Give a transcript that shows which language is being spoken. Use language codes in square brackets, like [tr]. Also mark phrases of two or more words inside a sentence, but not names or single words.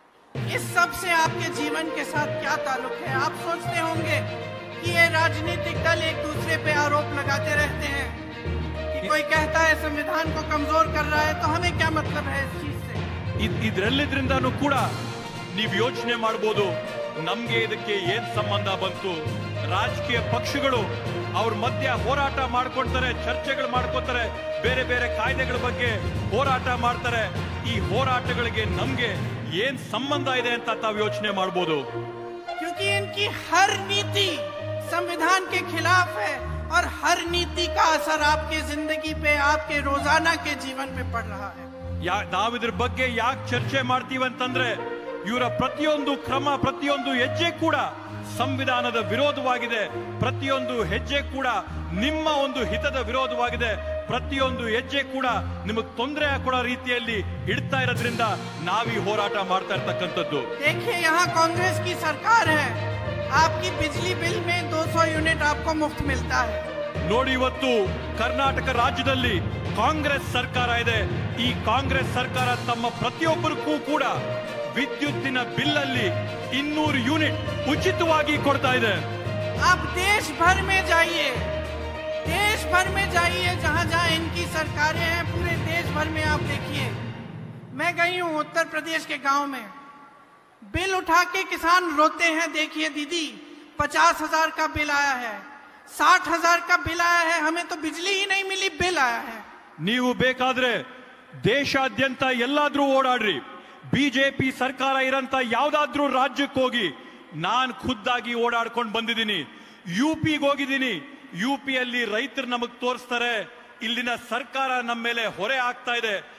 [hi] इस सब से आपके जीवन के साथ क्या ताल्लुक है? आप सोचते होंगे कि ये राजनीतिक दल एक दूसरे पे आरोप लगाते रहते हैं कि कोई कहता है संविधान को कमजोर कर रहा है, तो हमें क्या मतलब है इस चीज से? [kn] ಇದರೆಲ್ಲದ್ರಿಂದಾನು ಕೂಡ ನೀವು ಯೋಚನೆ ಮಾಡಬಹುದು ನಮಗೆ ಇದಕ್ಕೆ ಏನ್ ಸಂಬಂಧ ಬಂತು. ರಾಜಕೀಯ ಪಕ್ಷಗಳು ಅವ್ರ ಮಧ್ಯ ಹೋರಾಟ ಮಾಡ್ಕೊಳ್ತಾರೆ, ಚರ್ಚೆಗಳು ಮಾಡ್ಕೋತಾರೆ, ಬೇರೆ ಬೇರೆ ಕಾಯ್ದೆಗಳ ಬಗ್ಗೆ ಹೋರಾಟ ಮಾಡ್ತಾರೆ. ಈ ಹೋರಾಟಗಳಿಗೆ ನಮ್ಗೆ ಏನ್ ಸಂಬಂಧ ಇದೆ ಅಂತ ತಾವು ಯೋಚನೆ ಮಾಡಬಹುದು. [hi] क्योंकि इनकी हर नीति संविधान के खिलाफ है और हर नीति का असर आपके जिंदगी पे, आपके रोजाना के जीवन में पड़ रहा है. [kn] ನಾವಿದ್ರ ಬಗ್ಗೆ ಯಾಕೆ ಚರ್ಚೆ ಮಾಡ್ತೀವಿ ಅಂತಂದ್ರೆ ಇವರ ಪ್ರತಿಯೊಂದು ಕ್ರಮ, ಪ್ರತಿಯೊಂದು ಹೆಜ್ಜೆ ಕೂಡ ಸಂವಿಧಾನದ ವಿರೋಧವಾಗಿದೆ. ಪ್ರತಿಯೊಂದು ಹೆಜ್ಜೆ ಕೂಡ ನಿಮ್ಮ ಒಂದು ಹಿತದ ವಿರೋಧವಾಗಿದೆ. ಪ್ರತಿಯೊಂದು ಹೆಜ್ಜೆ ಕೂಡ ನಿಮಗೆ ತೊಂದರೆ ಕೊಡೋ ರೀತಿಯಲ್ಲಿ ಇಡ್ತಾ ಇರೋದ್ರಿಂದ ನಾವೀ ಹೋರಾಟ ಮಾಡ್ತಾ ಇರ್ತಕ್ಕಂಥದ್ದು. [hi] देखिए, यहाँ कांग्रेस की सरकार है. आपकी बिजली बिल में 200 यूनिट आपको मुफ्त मिलता है. [kn] ನೋಡಿ, ಇವತ್ತು ಕರ್ನಾಟಕ ರಾಜ್ಯದಲ್ಲಿ ಕಾಂಗ್ರೆಸ್ ಸರ್ಕಾರ ಇದೆ. ಈ ಕಾಂಗ್ರೆಸ್ ಸರ್ಕಾರ ತಮ್ಮ ಪ್ರತಿಯೊಬ್ಬರಿಗೂ ಕೂಡ ವಿದ್ಯುತ್ತಿನ ಬಿಲ್ ಅಲ್ಲಿ 200 ಯೂನಿಟ್ ಉಚಿತವಾಗಿ ಕೊಡ್ತಾ ಇದೆ. [hi] आप देश भर में जाइए, देश भर में जाइए, जहां जहां इनकी सरकारें हैं, पूरे देश भर में आप देखिए. मैं गई हूं उत्तर प्रदेश के गांव में, बिल उठा के किसान रोते हैं. देखिए दीदी, 50,000 का बिल आया है, 60,000 का बिल आया है, हमें तो बिजली ही नहीं मिली, बिल आया है. [kn] ನೀವು ಬೇಕಾದ್ರೆ ದೇಶಾದ್ಯಂತ ಎಲ್ಲಾದ್ರೂ ಓಡಾಡ್ರಿ, ಬಿಜೆಪಿ ಸರ್ಕಾರ ಇರಂತ ಯಾವ್ದಾದ್ರೂ ರಾಜ್ಯಕ್ಕೆ ಹೋಗಿ. ನಾನ್ ಖುದ್ದಾಗಿ ಓಡಾಡ್ಕೊಂಡು ಬಂದಿದ್ದೀನಿ. ಯುಪಿಗೆ ಹೋಗಿದ್ದೀನಿ. ಯುಪಿಯಲ್ಲಿ ರೈತರು ನಮಗ್ ತೋರಿಸ್ತಾರೆ ಇಲ್ಲಿನ ಸರ್ಕಾರ ನಮ್ಮ ಮೇಲೆ ಹೊರೆ ಆಗ್ತಾ ಇದೆ.